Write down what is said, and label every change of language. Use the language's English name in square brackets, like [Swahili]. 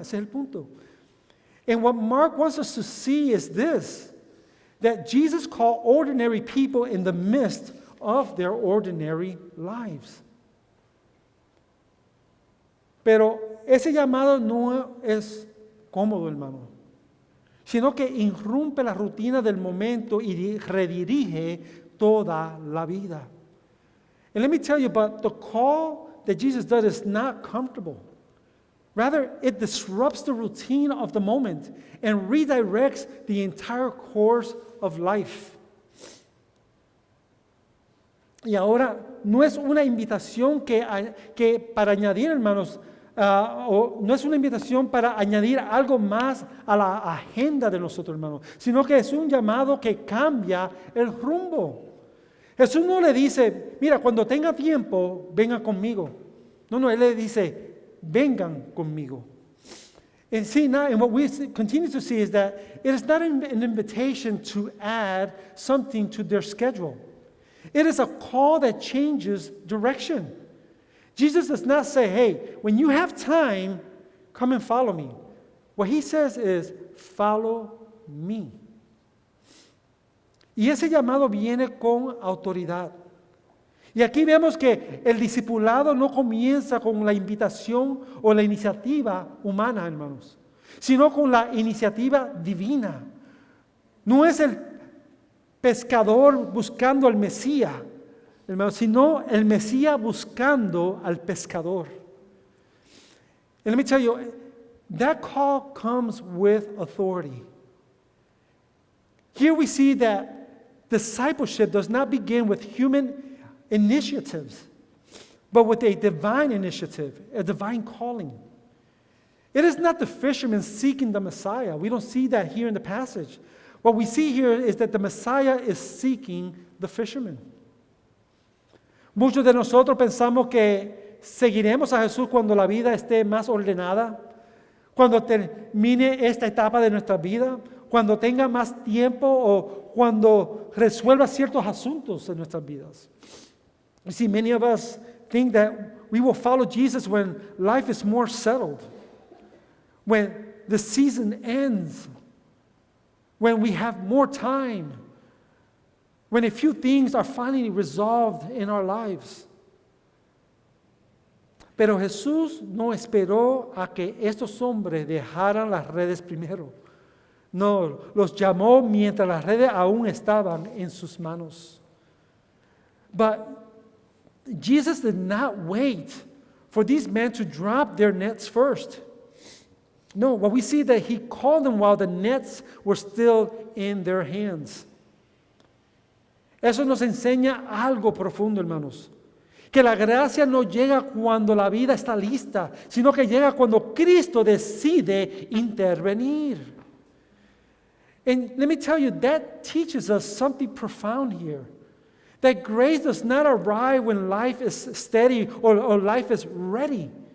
[Spanish] Ese es el punto. [English] And what Mark wants us to see is this, that Jesus called ordinary people in the midst of their ordinary lives. [Spanish] Pero ese llamado no es cómodo, hermano, sino que irrumpe la rutina del momento y redirige toda la vida. [English] And let me tell you, but the call that Jesus does is not comfortable. Rather, it disrupts the routine of the moment and redirects the entire course of life. [Spanish] Y ahora, no es una invitación que para añadir, hermanos, o no es una invitación para añadir algo más a la agenda de nosotros, hermanos, sino que es un llamado que cambia el rumbo. Jesús no le dice, mira, cuando tenga tiempo, venga conmigo. No, Él le dice, vengan conmigo. [English] And see now, and what we continue to see is that it is not an invitation to add something to their schedule. It is a call that changes direction. Jesus does not say, hey, when you have time, come and follow me. What he says is, follow me. [Spanish] Y ese llamado viene con autoridad. Y aquí vemos que el discipulado no comienza con la invitación o la iniciativa humana, hermanos, sino con la iniciativa divina. No es el pescador buscando al Mesías, hermanos, sino el Mesías buscando al pescador. [English] And let me tell you, that call comes with authority. Here we see that discipleship does not begin with human initiatives, but with a divine initiative, a divine calling. It is not the fishermen seeking the Messiah. We don't see that here in the passage. What we see here is that the Messiah is seeking the fishermen. [Spanish] Muchos de nosotros pensamos que seguiremos a Jesús cuando la vida esté más ordenada, cuando termine esta etapa de nuestra vida, cuando tenga más tiempo o cuando resuelva ciertos asuntos en nuestras vidas. [English] You see, many of us think that we will follow Jesus when life is more settled, when the season ends, when we have more time, when a few things are finally resolved in our lives. [Spanish] Pero Jesús no esperó a que estos hombres dejaran las redes primero. No, los llamó mientras las redes aún estaban en sus manos. [English] But Jesus did not wait for these men to drop their nets first. No, what we see that he called them while the nets were still in their hands. [Spanish] Eso nos enseña algo profundo, hermanos. Que la gracia no llega cuando la vida está lista, sino que llega cuando Cristo decide intervenir. [English] And let me tell you, that teaches us something profound here. That grace does not arrive when life is steady or life is ready.